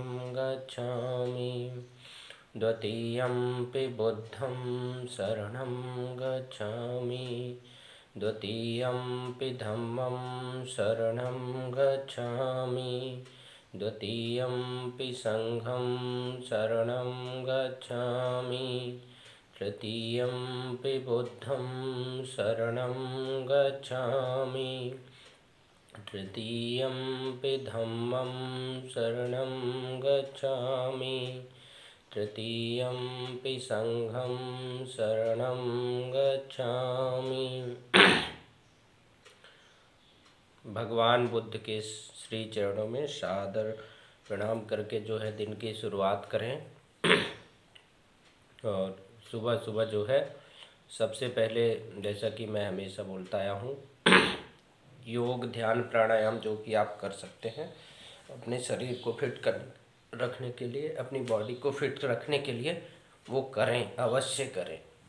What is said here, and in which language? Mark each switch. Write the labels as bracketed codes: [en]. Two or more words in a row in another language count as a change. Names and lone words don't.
[pi] गच्छामि, द्वितीयंपि बुद्धं शरणं गच्छामि, द्वितीयंपि धम्मं शरणं गच्छामि, द्वितीयंपि संघं शरणं गच्छामि, तृतीयंपि बुद्धं शरणं गच्छामि, तृतीयंपि धम्मं शरणं गच्छामि, तृतीयंपि संघं शरणं गच्छामि। [hi] भगवान बुद्ध के श्री चरणों में सादर प्रणाम करके जो है दिन की शुरुआत करें। और सुबह सुबह जो है सबसे पहले, जैसा कि मैं हमेशा बोलता आया हूँ, योग ध्यान प्राणायाम जो कि आप कर सकते हैं अपने शरीर को फिट कर रखने के लिए, अपनी बॉडी को फिट रखने के लिए, वो करें, अवश्य करें।